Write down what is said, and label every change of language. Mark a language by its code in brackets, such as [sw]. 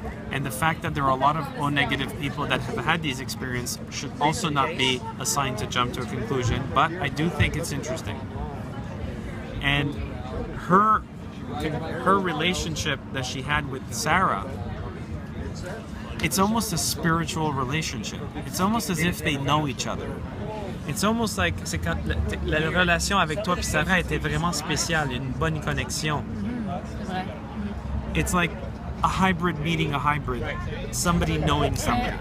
[en] And the fact that there are a lot of O negative people that have had these experiences should also not be a sign to jump to a conclusion, but I do think it's interesting. And her relationship that she had with Sarah, it's almost a spiritual relationship. It's almost as if they know each other. It's almost like, [fr] c'est quand la relation avec toi et Sarah était vraiment spéciale, une bonne connexion. C'est vrai. [en] It's like a hybrid meeting a hybrid, somebody knowing somebody.